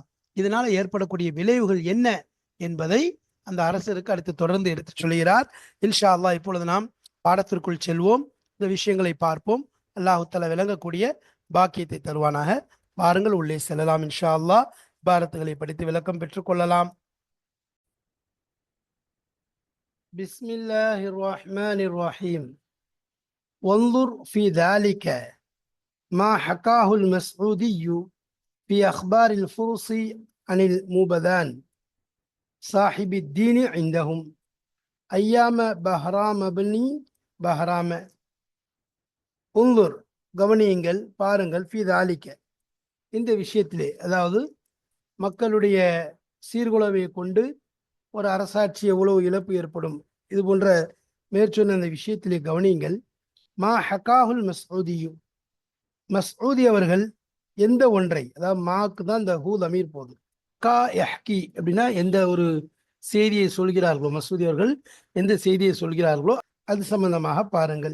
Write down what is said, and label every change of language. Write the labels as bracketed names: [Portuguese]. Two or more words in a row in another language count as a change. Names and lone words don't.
[Tamil] இதனால ஏற்படக்கூடிய விளைவுகள் என்ன என்பதை அந்த அரசருக்கு அடுத்து தொடர்ந்து எடுத்து சொல்கிறார். [Arabic] إن شاء الله [Tamil] இப்பொழுது நாம் பாடத்திற்குள் செல்வோம், இந்த விஷயங்களை பார்ப்போம். [Arabic] الله تعالى [Tamil] விளங்கக்கூடிய பாக்கியத்தை தருவானாக. வாருங்கள் உள்ளே செல்லலாம். [Arabic] إن شاء الله [Tamil] பாரத்துகளை படித்து விளக்கம் பெற்றுக் கொள்ளலாம். [Arabic] بسم الله الرحمن الرحيم. وانظر في ذلك ما حكاه المسعودي في أخبار الفرس عن الموبذان صاحب الدين عندهم أيام بهرام بن بهرام. [Tamil] انظر கவனியுங்கள், பாருங்கள், [Arabic] في ذلك [Tamil] இந்த விஷயத்திலே, அதாவது மக்களுடைய சீர்குலைவை கொண்டு ஒரு அரசாட்சி எவ்வளவு இழப்பு ஏற்படும், இது போன்ற மேற்சொன்ன அந்த விஷயத்திலே கவனியுங்கள். [Arabic] ما حكاه المسعودي, [Tamil] மஸ்ஊதி அவர்கள் எந்த ஒன்றை, அதாவது மாக்கு தான் இந்த ஹூ அமீர் போகுது, கா யஹ்கி அப்படின்னா எந்த ஒரு செய்தியை சொல்கிறார்களோ, மசூதி அவர்கள் எந்த செய்தியை சொல்கிறார்களோ அது சம்பந்தமாக பாருங்கள்.